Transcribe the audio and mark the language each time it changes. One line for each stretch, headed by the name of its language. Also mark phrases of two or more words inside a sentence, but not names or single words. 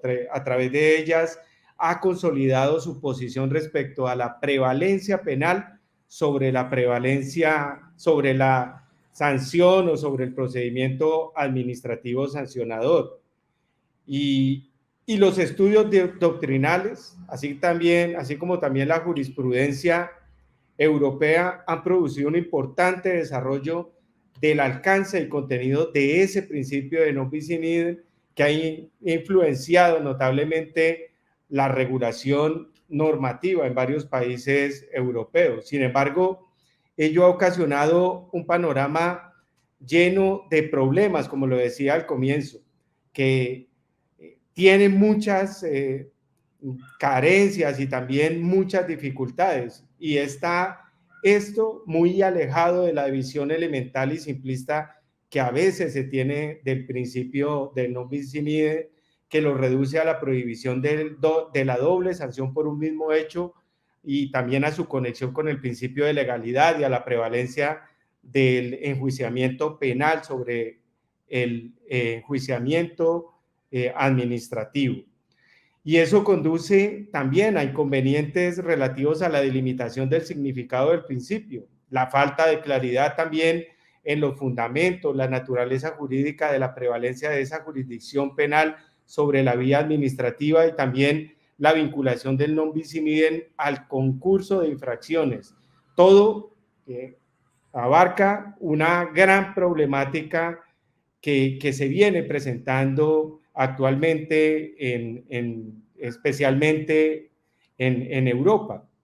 Spanish: A través de ellas ha consolidado su posición respecto a la prevalencia penal sobre la sanción o sobre el procedimiento administrativo sancionador. Y los estudios doctrinales, así como también la jurisprudencia europea, han producido un importante desarrollo del alcance y contenido de ese principio de
Latin: non bis in idem,
Spanish: que ha influenciado notablemente la regulación normativa en varios países europeos. Sin embargo, ello ha ocasionado un panorama lleno de problemas, como lo decía al comienzo, que tiene muchas carencias y también muchas dificultades, y está esto muy alejado de la visión elemental y simplista que a veces se tiene del principio del
Latin: non bis in idem,
Spanish: que lo reduce a la prohibición de la doble sanción por un mismo hecho, y también a su conexión con el principio de legalidad y a la prevalencia del enjuiciamiento penal sobre el enjuiciamiento administrativo. Y eso conduce también a inconvenientes relativos a la delimitación del significado del principio, la falta de claridad también en los fundamentos, la naturaleza jurídica de la prevalencia de esa jurisdicción penal sobre la vía administrativa, y también la vinculación del
Latin: non bis in idem
Spanish: al concurso de infracciones. Todo abarca una gran problemática que se viene presentando actualmente, especialmente en Europa.